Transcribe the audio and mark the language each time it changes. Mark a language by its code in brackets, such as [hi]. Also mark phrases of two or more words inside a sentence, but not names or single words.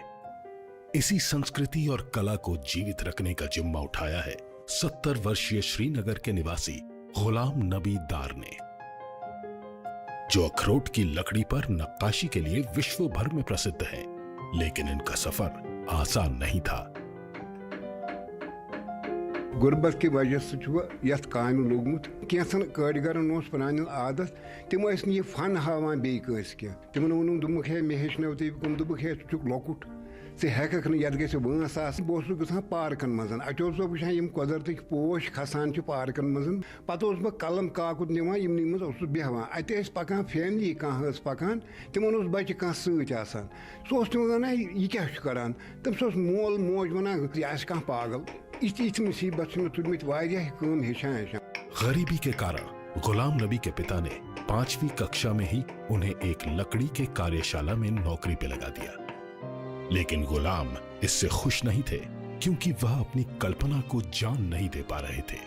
[hi] इसी संस्कृति और कला को जीवित रखने का जिम्मा उठाया है 70 वर्षीय श्रीनगर के निवासी गुलाम नबी दार ने, जो अखरोट की लकड़ी पर नक्काशी के लिए विश्व भर में प्रसिद्ध है। लेकिन इनका सफर आसान नहीं था। गुर्बत की वजह से [ks] यथ काम लोगमुत कैसन कारीगरन पुरान आदत, तम यह फन हावान बेस कह, तिमन वोन दुमुख है मे हेचनो तुम दुमुख है लकुट से हेक ये गस वंस बहुत गसान पार्कन मज अचो वुचान कुदरत पोश खसान पार्कन मज पे बह कलम काकुत निवान यमन मज बेहान अत पकान फैमिली कह पकान तिमन बच्चे कह सह तम वन यह क्या करान तम मोल मोज वन यह पागल इस मुसीबत तुलमित हेचान। [hi] गरीबी के कारण गुलाम नबी के पिता ने 5वीं कक्षा में ही उन्हें एक लकड़ी के कार्यशाला में नौकरी पे लगा दिया। लेकिन गुलाम इससे खुश नहीं थे, क्योंकि वह अपनी कल्पना को जान नहीं दे पा रहे थे।